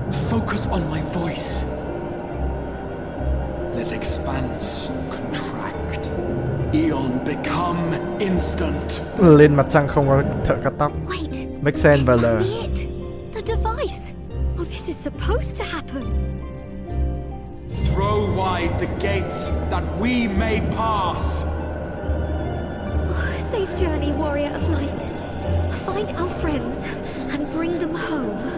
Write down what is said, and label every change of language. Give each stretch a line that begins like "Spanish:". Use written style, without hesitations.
English: Focus on my voice. Let expanse Eon become instant.
Vietnamese: Lên mặt trăng không có thợ cắt tóc.
English: Make sense và This must be it. The device. Oh, this is supposed to happen. Throw wide the gates that we may pass. Safe journey, warrior of light. Find our friends and bring them home.